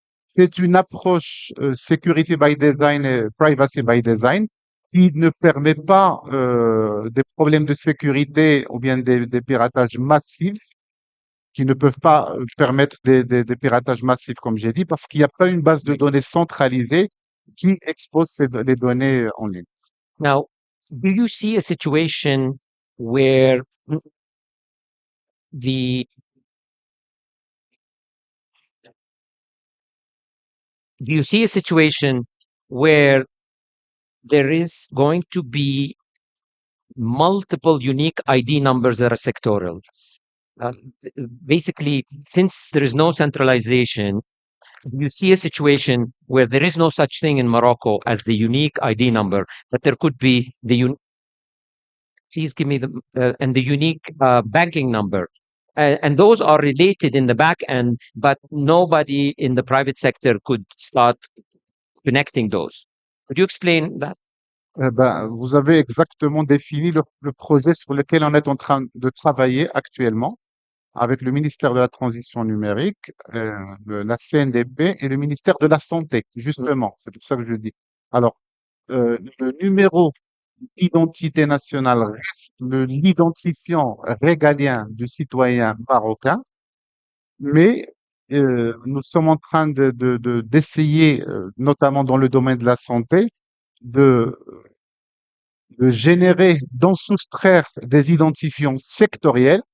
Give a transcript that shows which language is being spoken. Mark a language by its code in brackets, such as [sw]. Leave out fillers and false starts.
[fr] C'est une approche security by design et privacy by design qui ne permet pas des problèmes de sécurité ou bien des piratages massifs qui ne peuvent pas permettre des piratages massifs, comme j'ai dit, parce qu'il n'y a pas une base de données centralisée qui expose les données en ligne. [en] Now, do you see a situation where the do you see a situation where there is going to be multiple unique ID numbers that are sectorial? Basically, since there is no centralization, you see a situation where there is no such thing in Morocco as the unique ID number, but there could be please give me the unique banking number. And those are related in the back end, but nobody in the private sector could start connecting those. Could you explain that? [fr] Ben, vous avez exactement défini le projet sur lequel on est en train de travailler actuellement avec le ministère de la Transition numérique, la CNDP et le ministère de la Santé, justement. C'est pour ça que je dis. Alors, le numéro d'identité nationale reste l'identifiant régalien du citoyen marocain, mais nous sommes en train d'essayer, notamment dans le domaine de la santé, de générer, d'en soustraire des identifiants sectoriels.